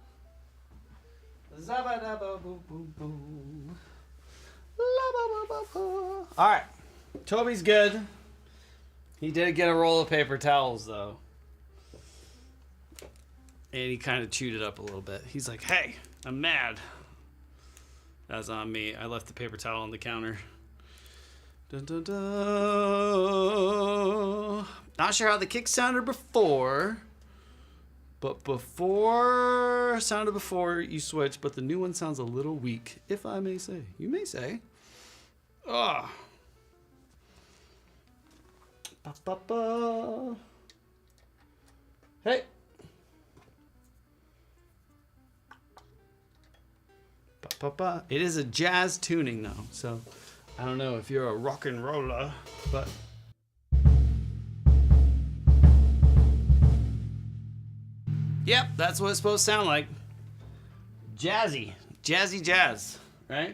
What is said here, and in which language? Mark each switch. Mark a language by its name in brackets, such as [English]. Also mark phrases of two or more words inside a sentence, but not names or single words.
[English] Zabba-dabba-boo-boo-boo. La-ba-ba-ba-ba. All right. Toby's good. He did get a roll of paper towels, though. And he kind of chewed it up a little bit. He's like, hey, I'm mad. That's on me. I left the paper towel on the counter. Dun, dun, dun. Not sure how the kick sounded before, but sounded before you switch, but the new one sounds a little weak, if I may say. You may say. Ugh. Ba, ba, ba. Hey. Ba, ba, ba. It is a jazz tuning though, so I don't know if you're a rock and roller, but yep, that's what it's supposed to sound like. Jazzy jazz, right?